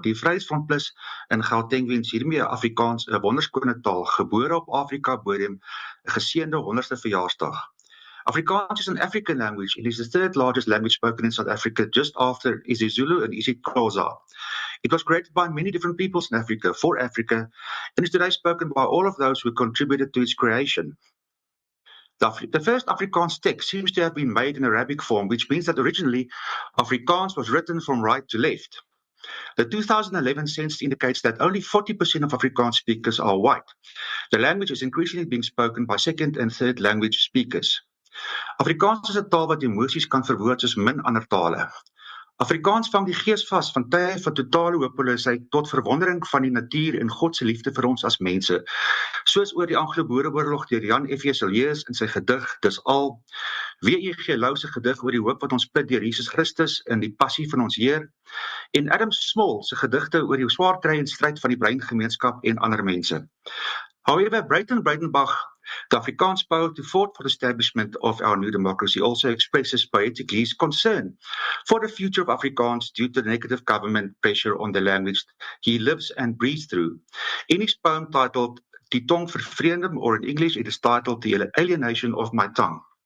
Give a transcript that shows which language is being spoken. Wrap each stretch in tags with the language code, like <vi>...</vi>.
<af>Die Vryheidsfront Plus in Gauteng wens hiermee Afrikaans 'n wonderskone taal, gebore op Afrika bodem, 'n geseënde 100ste verjaarsdag.</af> <en>Afrikaans is an African language. It is the third largest language spoken in South Africa, just after isiZulu and isiXhosa. It was created by many different peoples in Africa, for Africa, and is today spoken by all of those who contributed to its creation. The first Afrikaans text seems to have been made in Arabic form, which means that originally Afrikaans was written from right to left. The 2011 census indicates that only 40% of Afrikaans speakers are white. The language is increasingly being spoken by second and third language speakers.</en> <af>Afrikaans is 'n taal wat emosies kan verwoord soos min ander tale. Afrikaans vang die gees vas van tye van totale hopeloosheid tot verwondering van die natuur en God se liefde vir ons as mense. Soos oor die Anglo-Boereoorlog deur Jan F.J. Villiers in sy gedig Dis Al, W.E.G. Louw se gedig oor die hoop wat ons put deur Jesus Christus in die passie van ons Heer, en Adam Small se gedigte oor die swaar kry en stryd van die breingemeenskap en ander mense.</af> <en>However, Breyten Breitenbach, the Afrikaans poet who fought for the establishment of our new democracy, also expresses poetically his concern for the future of Afrikaans due to the negative government pressure on the language he lives and breathes through. In his poem titled Die Tong Vervreemding, or in English it is titled The Alienation of My Tongue.</en>